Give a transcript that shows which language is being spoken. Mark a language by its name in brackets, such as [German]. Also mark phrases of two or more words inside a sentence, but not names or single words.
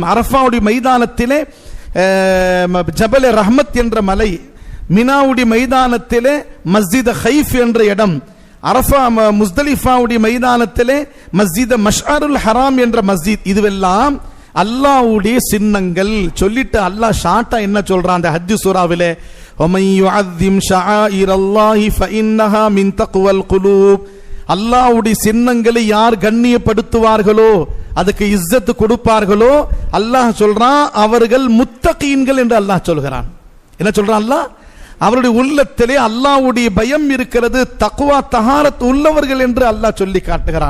[Tamil] அரஃபாவுடைய மைதானத்திலே ஜபல் ரஹ்மத் என்ற மலை, மினாவுடைய மைதானத்திலே மஸ்ஜித் ஹைஃப் என்ற இடம், அரஃபா முஸ்தலிஃபாவுடைய மைதானத்திலே மஸ்ஜித் மஷ்அருல் ஹராம் என்ற மஸ்ஜித். இதுவெல்லாம் அல்லாஹ்வுடைய சின்னங்கள். சொல்லிட்டு அல்லாஹ் ஷார்ட்டா என்ன சொல்றான் அந்த ஹஜ் சூராவிலே, [Arabic] وَمَن يُعَظِّمْ شَعَائِرَ اللَّهِ فَإِنَّهَا مِن تَقْوَى الْقُلُوبِ. [Tamil] அல்லாஹ்வுடைய சின்னங்களை யார் கண்ணியப்படுத்துவார்களோ, அதுக்கு இஸ்ஸத் கொடுப்பார்களோ, அல்லாஹ் சொல்றான் அவர்கள் முத்தகீன்கள் என்று அல்லாஹ் சொல்கிறான். என்ன சொல்றான் அல்லாஹ்? அவருடைய உள்ளத்திலே அல்லாஹ்வுடைய பயம் இருக்கிறது, [Arabic] تقوى طهارة [Tamil] உள்ளவர்கள் என்று அல்லாஹ் சொல்லி காட்டுகிறான்.